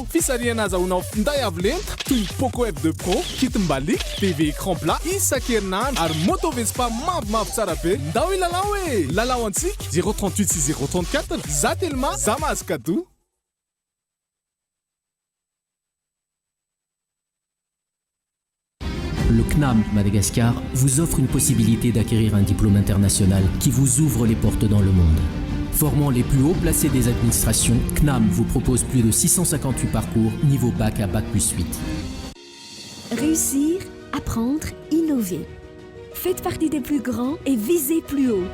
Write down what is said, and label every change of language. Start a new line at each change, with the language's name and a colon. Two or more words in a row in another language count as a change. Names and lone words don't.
Malagasy: Fisarihana azahoanao finday avo lenta toy Poco F2 Pro, kit mbalik,
French: TV écran plat
Malagasy: isan-kerinandro ary moto Vespa mavomavo tsara be. Ndao ilalao e! Lalao antsika 038 sy 034. Za Telma, za mahazo cadeau.
French: Le CNAM Madagascar vous offre une possibilité d'acquérir un diplôme international qui vous ouvre les portes dans le monde. Formant les plus hauts placés des administrations, CNAM vous propose plus de 658 parcours niveau bac à bac plus 8. Réussir, apprendre, innover. Faites partie des plus grands et visez plus haut.